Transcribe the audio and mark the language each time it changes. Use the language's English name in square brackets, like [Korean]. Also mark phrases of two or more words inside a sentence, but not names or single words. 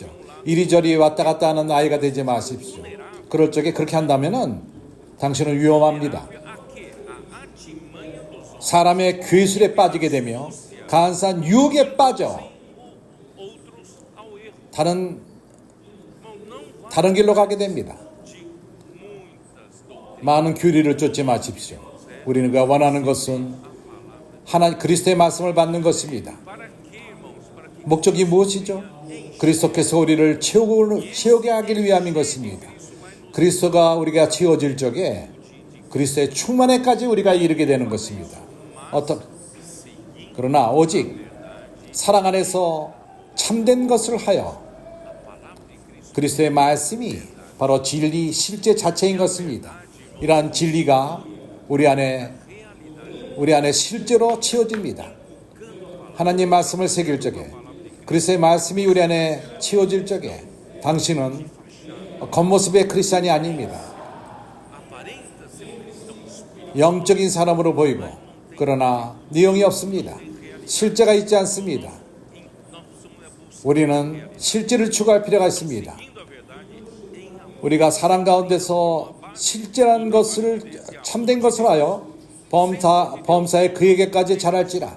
[Korean] 이리저리 왔다 갔다 하는 아이가 되지 마십시오. 그럴 적에 그렇게 한다면은 당신은 위험합니다. [Portuguese] A artimanha dos [Korean] 사람의 괴술에 빠지게 되며 간사한 유혹에 빠져 [Portuguese] outros ao erro. [Korean] 다른 [Portuguese] Irmão, não vá [Korean] 길로 가게 됩니다. [Portuguese] de muitas doutrinas. [Korean] 많은 교리를 쫓지 마십시오. 우리는 그 원하는 것은 하나님 그리스도의 말씀을 받는 것입니다. [Portuguese] Para quê, irmãos? Para que [Korean] 목적이 무엇이죠? 그리스도께서 우리를 채우게 하기 위함인 것입니다. 그리스도가 우리가 채워질 적에 그리스도의 충만에까지 우리가 이르게 되는 것입니다. 그러나 오직 사랑 안에서 참된 것을 하여 그리스도의 말씀이 바로 진리 실제 자체인 것입니다. 이러한 진리가 우리 안에 실제로 채워집니다. 하나님 말씀을 새길 적에 그리스도의 말씀이 우리 안에 채워질 적에 당신은 겉모습의 크리스찬이 아닙니다. [Portuguese] aparenta ser [Korean] 영적인 사람으로 보이고 그러나 내용이 없습니다. 실제가 있지 않습니다. 우리는 실제를 추구할 필요가 있습니다. 우리가 사랑 가운데서 실제라는 것을 참된 것을 하여 범사에 그에게까지 자랄지라.